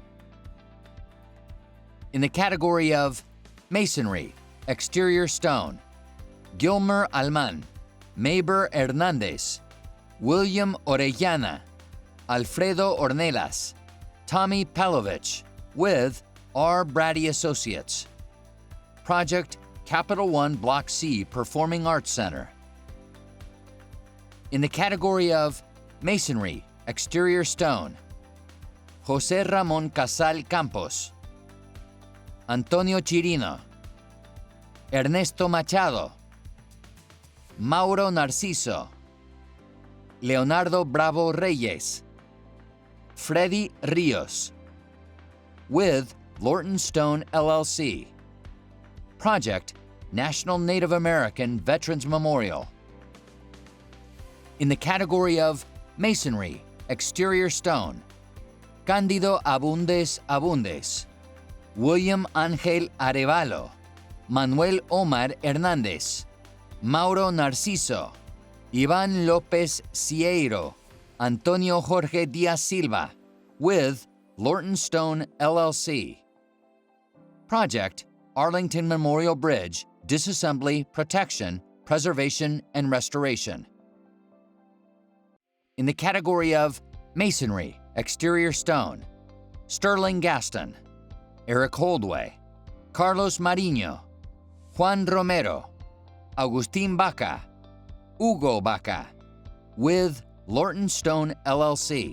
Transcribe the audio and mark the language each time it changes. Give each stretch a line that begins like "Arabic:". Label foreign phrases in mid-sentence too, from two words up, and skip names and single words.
English: In the category of Masonry, Exterior Stone, Gilmer Alman, Maber Hernandez, William Orellana, Alfredo Ornelas, Tommy Palovich, with R. Brady Associates. Project Capital One Block C Performing Arts Center. In the category of Masonry, Exterior Stone, Jose Ramon Casal Campos, Antonio Chirino, Ernesto Machado, Mauro Narciso, Leonardo Bravo Reyes, Freddy Rios, with Lorton Stone LLC. Project National Native American Veterans Memorial. In the category of Masonry, Exterior Stone, Cándido Abundes, William Ángel Arevalo, Manuel Omar Hernández, Mauro Narciso, Iván López Cieiro, Antonio Jorge Díaz Silva, with Lorton Stone LLC. Project Arlington Memorial Bridge Disassembly, Protection, Preservation, and Restoration. In the category of Masonry, Exterior Stone, Sterling Gaston, Eric Holdway, Carlos Mariño, Juan Romero, Agustín Baca, Hugo Baca, with Lorton Stone LLC.